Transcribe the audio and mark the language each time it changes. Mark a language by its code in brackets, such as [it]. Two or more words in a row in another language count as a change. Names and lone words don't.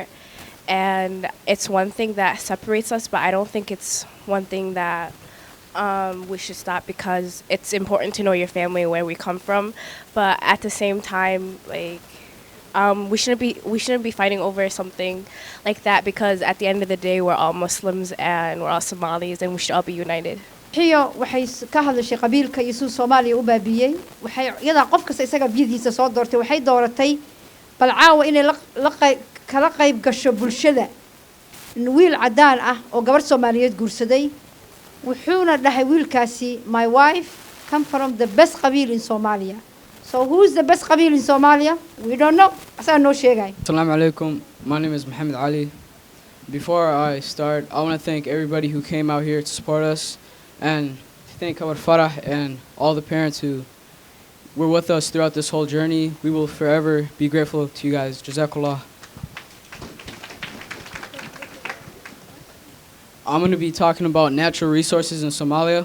[en] And it's one thing that separates us, but I don't think it's one thing that we should stop, because it's important to know your family and where we come from. But at the same time, like, we shouldn't be fighting over something like that, because at the end of the day we're all Muslims and we're all Somalis and we should all be united. [so] xiyo waxay ka hadashay qabiilka iyo suu Soomaaliya u baabiyay waxay iyada qof kasta isaga biyadiisa soo doortay waxay dooratay bal caawa inay kala qayb gasho bulshada wiil cadaan ah oo gabar Soomaaliyeed guursaday wuxuuna dhahay wiilkaasi [en] my wife come from the best [so] qabiil [en] in Somalia. So who's the best qabiil in Somalia? We don't know. [so] Asaa noo sheegay. [ar] السلام عليكم. [en] My name is Muhammad Ali. Before I start, I want to thank everybody who came out here to support us, and thank our Farah and all the parents who were with us throughout this whole journey. We will forever be grateful to you guys. [ar] Jazakallah. [en] I'm going to be talking about natural resources in Somalia.